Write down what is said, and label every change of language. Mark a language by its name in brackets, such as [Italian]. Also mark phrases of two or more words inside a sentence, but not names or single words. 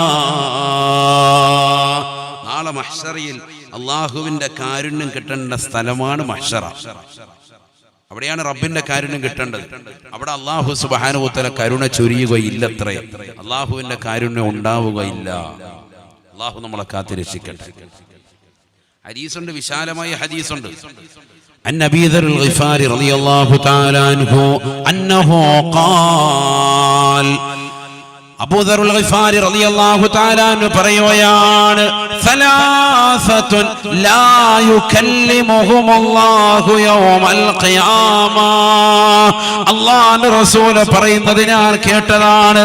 [Malayalam] നാളെ മഹ്ശറിൽ അല്ലാഹുവിന്റെ കാരുണ്യം കിട്ടേണ്ട സ്ഥലമാണ് മഹ്ശറ. അവിടെയാണ് റബ്ബിന്റെ കാരുണ്യം കിട്ടേണ്ടത്. അവിടെ [Arabic] الله سبحانه وتعالى [Malayalam] കരുണ ചൊരിയുകയില്ലത്രേ. അല്ലാഹുവിന്റെ കാരുണ്യം ഉണ്ടാവുകയില്ല. അല്ലാഹു നമ്മളെ കാത്തിരക്ഷിക്കട്ടെ. ഹദീസുണ്ട്, വിശാലമായ ഹദീസുണ്ട്. [Arabic] عن أبي ذر الغفاري رضي الله تعالى عنه أنه قال. [Malayalam] അബൂ ദറുൽ ഗിഫാരി [Arabic] رضي الله تعالى عنه [Malayalam] പറയുകയാണ്, [Arabic] ثلاثة لا يكلمهم الله يوم القيامة. [Malayalam] അല്ലാഹുവിന്റെ റസൂൽ പറയുന്നത് ഞാൻ കേട്ടതാണ്.